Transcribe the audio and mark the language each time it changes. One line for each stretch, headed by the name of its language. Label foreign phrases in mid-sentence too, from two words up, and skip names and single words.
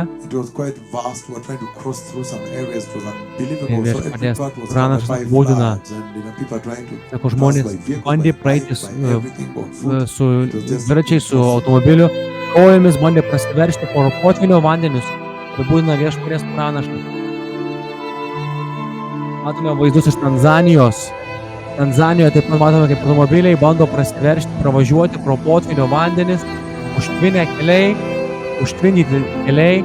English: It was quite vast. We were trying to cross through some areas. It was unbelievable.
Lithuanian: Ir
English: So every
Lithuanian: viešpaties
English: part was
Lithuanian: pranašas
English: covered by
Lithuanian: būdina.
English: floods and people are trying to
Lithuanian: Sako,
English: pass
Lithuanian: žmonės
English: by vehicle,
Lithuanian: bandė
English: by
Lithuanian: praeiti
English: bike, by everything, on foot.
Lithuanian: su dviračiais, su automobiliu, kojomis bandė prasiveržti po potvinio vandenius. Apibūdina viešpaties pranašas. Matome vaizdus iš Tanzanijos. Tanzanijoje taip pat matome, kaip automobiliai bando prasiveržti, pravažiuoti pro potvinio vandenis, užtvinę keliai, užtvindyti keliai.